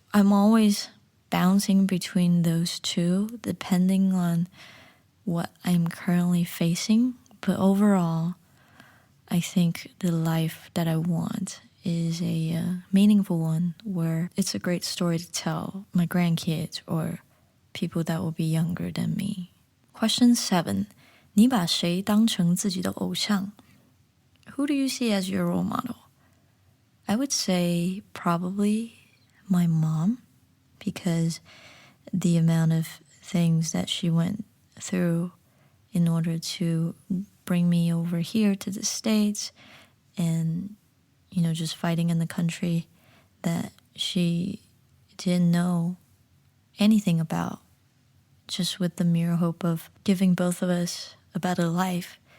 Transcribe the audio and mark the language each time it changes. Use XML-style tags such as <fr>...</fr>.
<en>I'm always bouncing between those two depending on what I'm currently facing. But overall, I think the life that I want is a meaningful one where it's a great story to tell my grandkids or people that will be younger than me. Question 7.</en> <zh>你把谁当成自己的偶像?</zh> <en>Who do you see as your role model? I would say probably my mom, because the amount of things that she went through in order to bring me over here to the States and just fighting in the country that she didn't know anything about, just with the mere hope of giving both of us a better life.</en>